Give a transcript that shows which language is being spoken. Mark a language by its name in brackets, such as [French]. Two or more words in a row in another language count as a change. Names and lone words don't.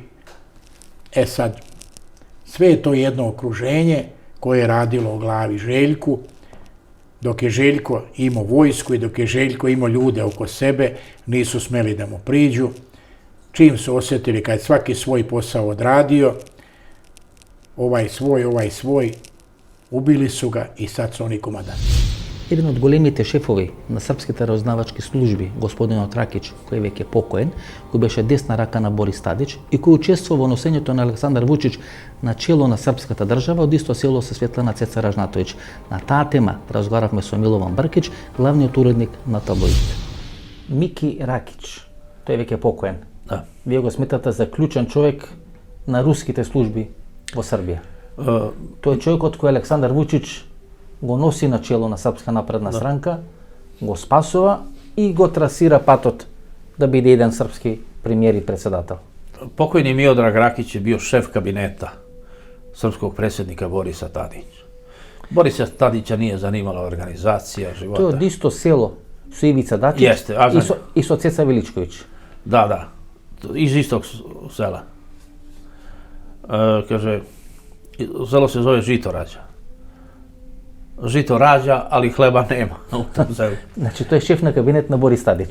[Serbian] E sad, sve je to jedno okruženje koje je radilo o glavi Željku, dok je Željko imao vojsku i dok je Željko imao ljude oko sebe, nisu smeli da mu priđu. Čim su osjetili kad je svaki svoj posao odradio, ovaj svoj, ubili su ga i sad su oni komandanti. [Macedonian] Еден од големите шефови на српските разузнавачки служби, господинот Ракич, кој веќе покоен, кој беше десна рака на Борис Тадич и кој учествува во носењето на Александар Вучич на чело на српската држава од исто село со Светлана Цеца Ражнатовиќ. На таа тема разговаравме со Милован Бркич, главниот уредник на таблоид. Мики Ракич, тој веќе покоен. Да. Вие го сметате за клучен човек на руските служби во Србија. Тој е човекот кој Александар Вучич го носи на чело на Српска напредна странка, го спасува и го трасира патот да биде еден српски премиер и председател. [Serbian] Pokojni Miodrag Rakić je bio šef kabineta srpskog predsjednika Borisa Tadića. Borisa Tadića nije zanimala organizacija života. [Macedonian] Тој од исто село su Ivica Dačić [Serbian] Jeste, a znam. i Ceca Veličković. Da, iz istog sela. Kaže, selo se zove Žitorađa. Žito rađa, ali hleba nema u tom selu. Znači, to je šefna kabinetna Boris Tadić.